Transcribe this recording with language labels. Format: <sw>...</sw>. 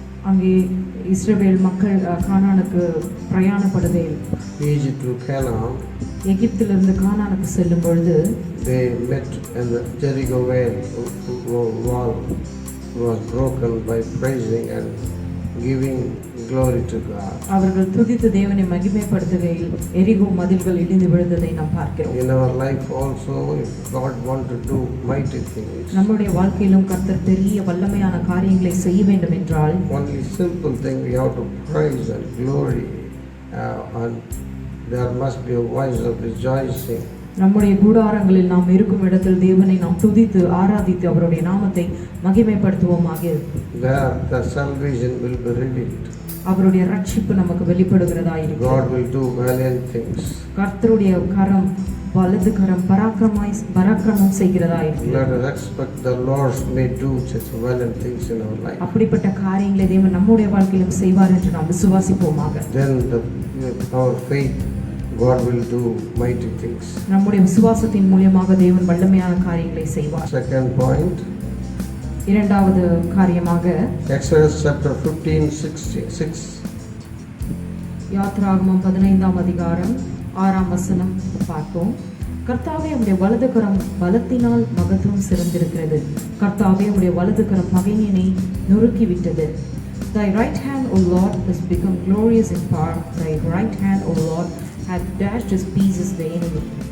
<ta>அங்கே இஸ்ரவேல் மக்கள் கானானுக்கு பிரயாணப்படுகையில்</ta> <en>Egypt to Canaan.</en> <ta>எகிப்திலிருந்து கானானுக்கு செல்லும் பொழுது</ta> <en>They met and the Jericho wall was broken by praising and giving glory to God.</en> <ta>அவர்கள் துதித்து தேவனை மகிமைப்படுத்துகையில் எரிகோ மதில்கள் இடிந்து விழுந்ததை நாம் பார்க்கிறோம்.</ta> <en>In our life also, if God want to do mighty things,</en> <ta>நம்முடைய வாழ்க்கையிலும் கர்த்தர் பெரிய வல்லமையான காரியங்களை செய்ய வேண்டும் என்றால்</ta> <en>only simple thing we have to praise and glory, and there must be a voice of rejoicing.</en> <ta>நம்முடைய கூடாரங்களில் நாம் இருக்கும் இடத்தில் தேவனை நாம் துதித்து ஆராதித்து அவருடைய நாமத்தை மகிமைப்படுத்துவோமாக.</ta> <en>There the salvation will be revealed.</en> <ta>அவருடைய ரட்சிப்பு நமக்கு வெளிப்படுகிறதா இருக்கும்.</ta> <en>God will do valiant things.</en> <ta>கர்த்தருடைய கரம் வலது கரம் பராக்கிரமம் செய்கிறதா இருக்கும்.</ta> <en>Let us expect the Lord may do such valiant things in our life.</en> <ta>அப்படிப்பட்ட காரியங்களை தேவன் நம்முடைய வாழ்க்கையிலும் செய்வார் என்று நாம் விசுவாசிப்போமாக.</ta> <en>Then our faith, God will do mighty things.</en> <ta>நம்முடைய விசுவாசத்தின் மூலமாக தேவன் வல்லமையான காரியங்களை செய்வார்.</ta> <en>Second point,</en> <ta>இரண்டாவது காரியமாக</ta> <en>Exodus chapter 15:6.</en> <ta>யாத்ராகமம் 15ஆம் அதிகாரம் 6ஆம் வசனம் பார்ப்போம். கர்த்தாவே உம்முடைய வலது கரம் பலத்தினால் மகத்துவம் சிறந்திருக்கிறது. கர்த்தாவே உம்முடைய வலது கரம் பகைஞனை நொறுக்கிவிட்டது.</ta> <en>Thy right hand, O Lord, has become glorious in power. Thy right hand, O Lord, hath dashed his pieces the enemy.</en>